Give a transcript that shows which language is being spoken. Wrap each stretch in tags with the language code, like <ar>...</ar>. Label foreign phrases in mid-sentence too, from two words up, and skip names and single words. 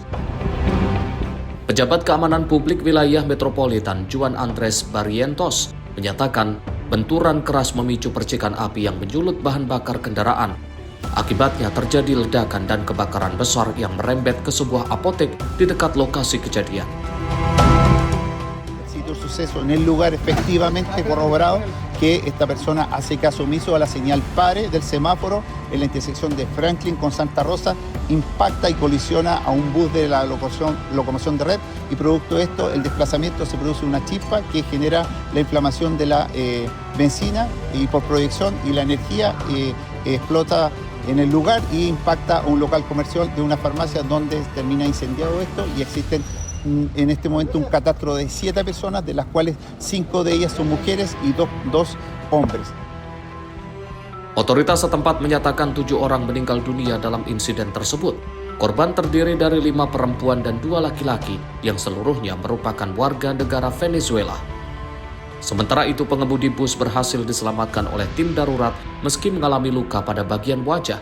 <id>Pejabat Keamanan Publik Wilayah Metropolitan Juan Andres Barrientos menyatakan benturan keras memicu percikan api yang menyulut bahan bakar kendaraan. Akibatnya terjadi ledakan dan kebakaran besar yang merembet ke sebuah apotek di dekat lokasi kejadian.</id> <es>Suceso en el lugar efectivamente corroborado que esta persona hace caso omiso a la señal pare del semáforo en la intersección de Franklin con Santa Rosa, impacta y colisiona a un bus de la locomoción de red y producto de esto el desplazamiento se produce una chispa que genera la inflamación de la benzina y por proyección y la energía explota en el lugar y impacta a un local comercial de una farmacia donde termina incendiado esto y existen en este momento un catastro de 7 personas, de las cuales 5 de ellas son mujeres y dos hombres.</es> <id>Otoritas setempat menyatakan 7 orang meninggal dunia dalam insiden tersebut. Korban terdiri dari 5 perempuan dan 2 laki-laki yang seluruhnya merupakan warga negara Venezuela. Sementara itu pengemudi bus berhasil diselamatkan oleh tim darurat meski mengalami luka pada bagian wajah.</id>